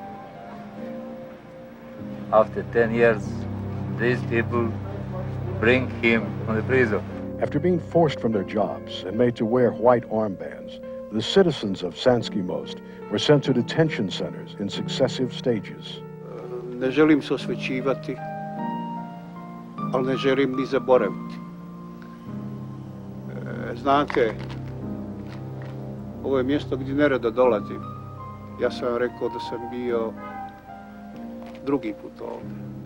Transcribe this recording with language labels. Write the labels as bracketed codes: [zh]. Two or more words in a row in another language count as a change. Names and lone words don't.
[en] After 10 years, these people bring him from the prison. After being forced from their jobs and made to wear white armbands, the citizens of Sanski Most were sent to detention centers in successive stages. [bs] Ne želim se osvećivati, ali ne želim ni zaboraviti. Znate, ovo je mjesto gdje nerado dolazim. Ja sam vam rekao da sam bio drugi put ovdje.